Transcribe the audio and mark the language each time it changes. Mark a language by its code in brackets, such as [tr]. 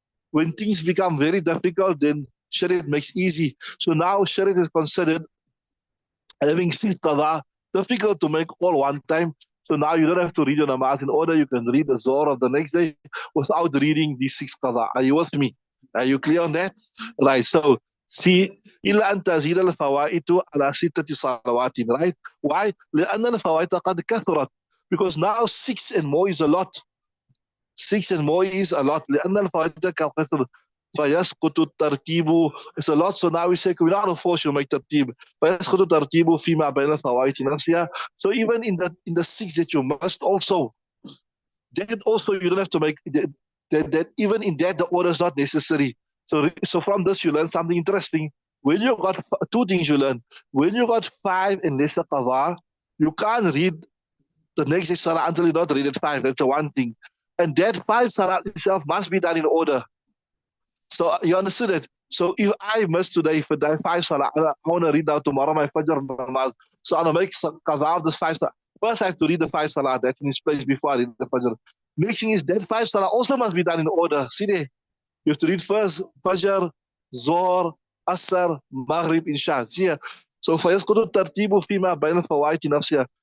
[en] When things become very difficult, then Shariah makes easy. So now Shariah is considered having 6 qada, difficult to make all one time. So now you don't have to read your namaz in order. You can read the Zohar of the next day without reading these 6 qada. Are you with me? Are you clear on that? Right. [ar] So see, إلا أن تزيد الفوائد على 6 صلوات. [en] Right? Why? [ar] لأن الفوائد قد كثرت. [en] Because now 6 and more is a lot. 6 and more is a lot. [ar] لأن الفوائد قد كثرت. فيسقط الترتيب. [en] It's a lot. So now we say we don't force you to make tartib. [ar] فيسقط الترتيب فيما بين الفوائد نفسها. [en] So even in the 6 that you must also, that also you don't have to make that even in that the order is not necessary. So from this you learn something interesting. When you got 2 things you learn. When you got 5 and lesser qadha, you can't read the next day salah until you not read it 5. That's the one thing. And that 5 salah itself must be done in order. So you understood it. So if I miss today for the 5 salah, I want to read now tomorrow my Fajr namaz. So I'm going to make qadha of this 5 salah. First I have to read the 5 salah that's in its place before I read the Fajr. Next thing is that 5 salah also must be done in order. See there? You have to read first Fajr, Zohar, Asr, Maghrib, Isha. See here? [ar] So فيسقط الترتيب فيما بين الفوائد نفسها.